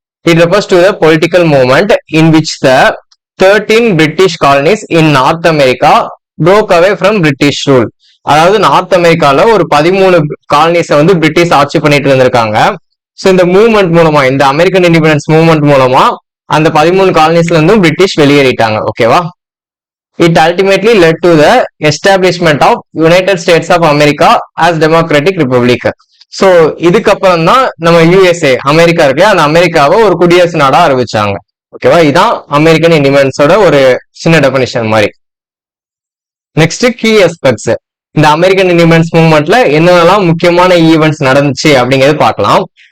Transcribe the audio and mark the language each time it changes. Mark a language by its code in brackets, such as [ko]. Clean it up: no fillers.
[en] It refers to the political movement in which the 13 British colonies in north America broke away from British rule. [ta] அதாவது north அமெரிக்கால ஒரு 13 காலனிஸை வந்து British ஆட்சி பண்ணிட்டு இருந்திருக்காங்க. ஸோ இந்த மூவ்மெண்ட் மூலமா, இந்த அமெரிக்கன் இண்டிபெண்டன்ஸ் மூவ்மெண்ட் மூலமா அந்த 13 காலனிஸ்ல இருந்தும் பிரிட்டிஷ் வெளியேறிட்டாங்க. ஓகேவா? [en] It ultimately led to the establishment of United States of America as Democratic Republic. [ta] So இதுக்கப்புறம் தான் நம்ம யூஎஸ்ஏ, அமெரிக்கா இருக்கு, அந்த அமெரிக்காவை ஒரு குடியரசு நாடா அறிவிச்சாங்க. ஓகேவா? இதான் அமெரிக்கன் இண்டிபெண்டன்ஸோட ஒரு சின்ன டெஃபினிஷன் மாதிரி. Next key aspects. இந்த அமெரிக்கன் இண்டிபெண்டன்ஸ் மூவ்மெண்ட்ல என்னென்னலாம் முக்கியமான ஈவெண்ட்ஸ் நடந்துச்சு அப்படிங்கிறது பார்க்கலாம்.